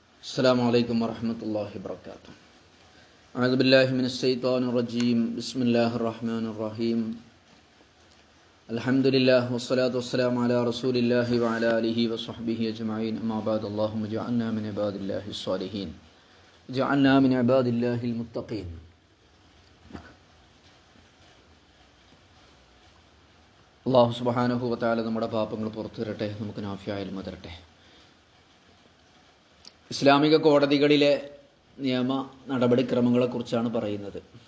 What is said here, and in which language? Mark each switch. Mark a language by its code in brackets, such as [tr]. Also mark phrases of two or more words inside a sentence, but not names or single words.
[ar] السلام عليكم ورحمة الله وبركاته. أعوذ بالله من الشيطان الرجيم. بسم الله الرحمن الرحيم. الحمد لله والصلاة والسلام على رسول الله وعلى آله وصحبه أجمعين. أما بعد. اللهم اجعلنا من عباد الله الصالحين اجعلنا من عباد الله المتقين. الله سبحانه وتعالى [ml] നമ്മുടെ പാപങ്ങൾ പുറത്തു തരട്ടെ, നമുക്ക് നാഫിയായ ഇൽമ തരട്ടെ. ഇസ്ലാമിക കോടതികളിലെ നിയമ നടപടിക്രമങ്ങളെക്കുറിച്ചാണ് പറയുന്നത്.